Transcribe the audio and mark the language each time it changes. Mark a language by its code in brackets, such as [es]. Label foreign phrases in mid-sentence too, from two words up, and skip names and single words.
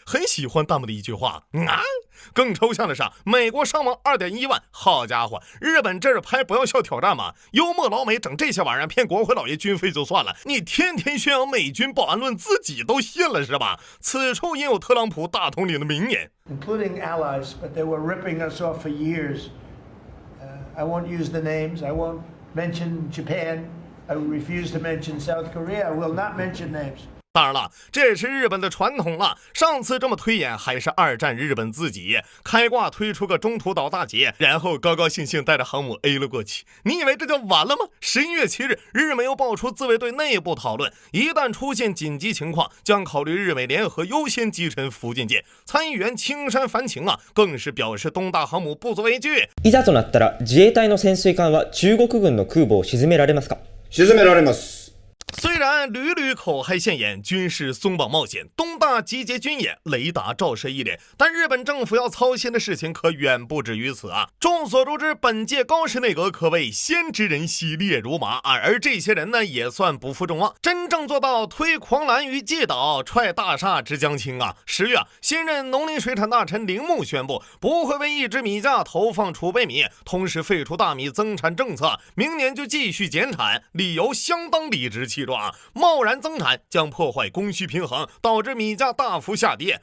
[zh] 很喜欢弹幕的一句话更抽象的是，美国伤亡 2.1 万，好家伙，日本这是拍不要笑挑战吗？幽默老美整这些玩意儿骗国会老爷军费就算了，你天天宣扬美军保安论，自己都信了是吧？此处应有特朗普大统领的名言 [en] including allies, but they were ripping us off for years. I won't use the names. I won't mention Japan. I refuse to mention South Korea. I will not mention names. [zh] 当然了，这也是日本的传统了。上次这么推演还是2战日本自己开挂推出个中途岛大捷，然后高高兴兴带着航母 A 了过去。你以为这就完了吗？11月7日，日美又爆出自卫队内部讨论，一旦出现紧急情况，将考虑日美联合优先击沉福建舰。参议员青山繁晴更是表示东大航母不足为惧。 [ja] いざとなったら自衛隊の潜水艦は中国軍の空母を沈められますか？沈められます。 [zh] 虽然屡屡口嗨现眼，军事松绑冒险，东大集结军演，雷达照射一脸，但日本政府要操心的事情可远不止于此啊！众所周知，本届高市内阁可谓先知人惜烈如麻而这些人呢，也算不负众望，真正做到推狂澜于既倒，踹大厦之将倾啊！10月，新任农林水产大臣铃木宣布，不会为1只米价投放储备米，同时废除大米增产政策，明年就继续减产，理由相当理直气壮贸然增产将破坏供需平衡，导致米价大幅下跌。